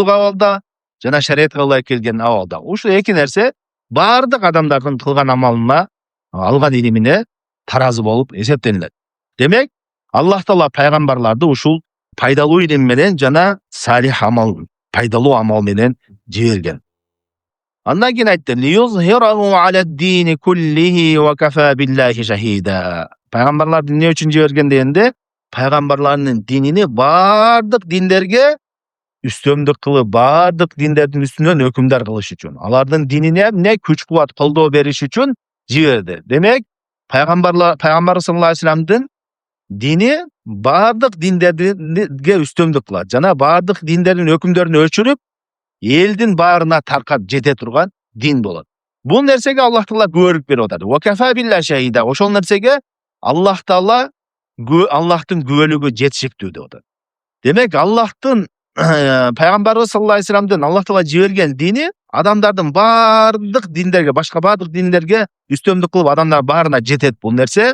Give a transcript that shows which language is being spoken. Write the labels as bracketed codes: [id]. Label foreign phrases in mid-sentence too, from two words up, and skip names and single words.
[ky] Ыхласуулук абалда, жана шариятка ылайык келген абалда. Ушул эки нерсе бардык адамдардын кылган амалына, алган илимине таразы болуп эсептелинет. Демек, Аллах Таала пайгамбарларды ушул пайдалуу илим менен жана салих амал, пайдалуу амал менен жиберген. Андан кийин айтты: [ar] "ليظهره على الدين كله وكفى بالله شهيدا." [ky] Пайгамбарларды эмне үчүн жиберген дегенде, пайгамбарлардын динини бардык диндерге үстөмдүк кылып, бардык диндердин үстүнөн өкүмдар кылыш үчүн, алардын динине эмне күч кубат, колдоо бериш үчүн жиберди. Демек, пайгамбар [ar] صلى الله عليه وسلم [ky] дини бардык диндерге үстөмдүк кылат жана бардык диндердин өкүмдөрүн өчүрүп, элдин баарына таркап жете турган дин болот. Бул нерсеге Аллах Таала күбөлүк берип атат. [ar] وكفى بالله شهيدا. [ky] Ошол нерсеге Аллах Таала Аллахтын күбөлүгү жетишиктүү деп атат. Демек, Аллахтын пайгамбарыбыз [ar] صلى الله عليه وسلم [ky] Аллах Таала жиберген дини адамдардын бардык диндерге, башка бардык диндерге үстөмдүк кылып, адамдар баарына жетет бул нерсе.